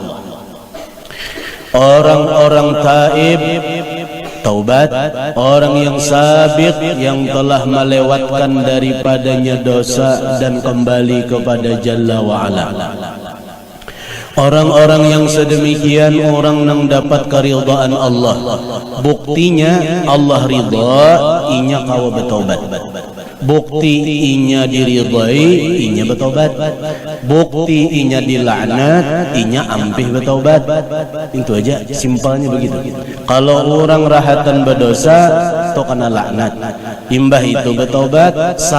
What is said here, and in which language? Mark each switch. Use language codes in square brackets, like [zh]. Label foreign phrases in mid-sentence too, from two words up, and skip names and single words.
[id] Orang-orang taib taubat, orang yang sabiq yang telah melewatkan daripadanya dosa dan kembali kepada [ar] جل وعلا. [id] Orang-orang yang sedemikian orang yang dapat keridhaan Allah. [bjn] Buktinya Allah ridha inya kawa bertobat. Bukti inya diridhai inya bertobat. Bukti inya dilaknat inya ampih bertobat. Itu aja, simpelnya begitu. Kalau orang rahatan berdosa to kena laknat, imbah itu bertobat.